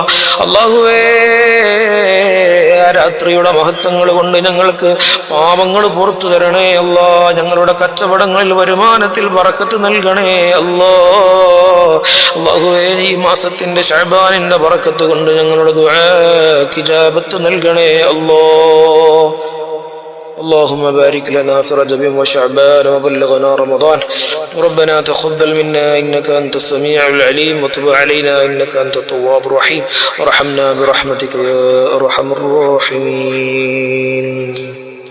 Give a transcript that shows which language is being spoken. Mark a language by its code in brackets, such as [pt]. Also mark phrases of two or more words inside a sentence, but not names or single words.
[ml] അല്ലാഹുവേ, രാത്രിയുടെ മഹത്വങ്ങൾ കൊണ്ട് ഞങ്ങൾക്ക് പാപങ്ങൾ പുറത്തു തരണേ അല്ലാഹ്. ഞങ്ങളുടെ കച്ചവടങ്ങളിൽ, വരുമാനത്തിൽ ബറക്കത്ത് നൽകണേ അല്ലാഹ്. അല്ലാഹുവേ, ഈ മാസത്തിന്റെ ശഅബാനിന്റെ ബറക്കത്ത് കൊണ്ട് ഞങ്ങളുടെ ദുആക്ക് ഇജാബത്ത് നൽകണേ അല്ലാഹ്. [ar] اللهم بارك لنا في رجب وشعبان وبلغنا رمضان. ربنا تقبل منا إنك أنت السميع العليم، وتب علينا إنك أنت التواب الرحيم، وارحمنا برحمتك يا أرحم الراحمين.